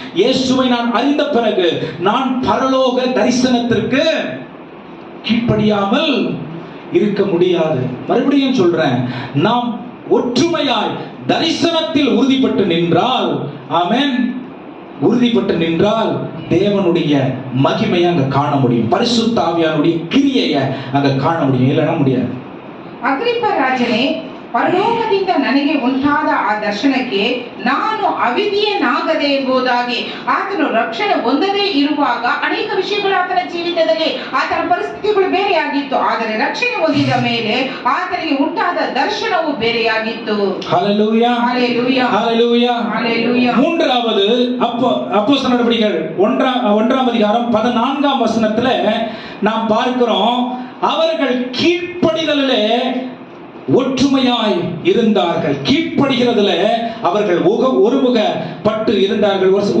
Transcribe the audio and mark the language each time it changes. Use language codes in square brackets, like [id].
[ta] இயேசுவை நான் அறிந்த பிறகு நான் பரலோக தரிசனத்திற்கு கீழ்ப்படியாமல் இருக்க முடியாது. மறுபடியும் சொல்றேன், நாம் ஒற்றுமையாய் தரிசனத்தில் உறுதிப்பட்டு நின்றால், ஆமென், உறுதிப்பட்டு நின்றால் தேவனுடைய மகிமையை அங்க காண முடியும், பரிசுத்த ஆவியானுடைய கிரியையை அங்க காண முடியும், இல்லைன்னா முடியாது. [kn] ಅಗ್ರಿಪ್ಪ ರಾಜನೇ, ಪರಲೋಕದಿಂದ ನನಗೆ ಉಂಟಾದ ಆ ದರ್ಶನಕ್ಕೆ ನಾನು ಅವಿಧಿಯನಾಗದೆ ಎಂಬುದಾಗಿ ಆತನು ರಕ್ಷಣೆ ಹೊಂದದೇ ಇರುವಾಗ ಅನೇಕ ವಿಷಯಗಳು ಆತನ ಜೀವಿತದಲ್ಲಿ ಆತನ ಪರಿಸ್ಥಿತಿಗಳು ಬೇರೆಯಾಗಿತ್ತು. ಆದರೆ ರಕ್ಷಣೆ ಹೊಂದಿದ ಮೇಲೆ ಆತನಿಗೆ ಉಂಟಾದ ದರ್ಶನವು ಬೇರೆಯಾಗಿತ್ತು. ஹல்லேலூயா, ஹல்லேலூயா, ஹல்லேலூயா, ஹல்லேலூயா. [ta] மூன்றாவது அப்போஸ்தலர் நடவடிக்கைகள் 1ஆம் அதிகாரம் 14ஆம் வசனத்துல நாம் பார்க்கிறோம், அவர்கள் கீழ்ப்படிதலிலே ஒற்றுமையாய் இருந்தார்கள். கீழ்ப்படுகிறதுல அவர்கள் ஒருமுகப்பட்டு இருந்தார்கள்.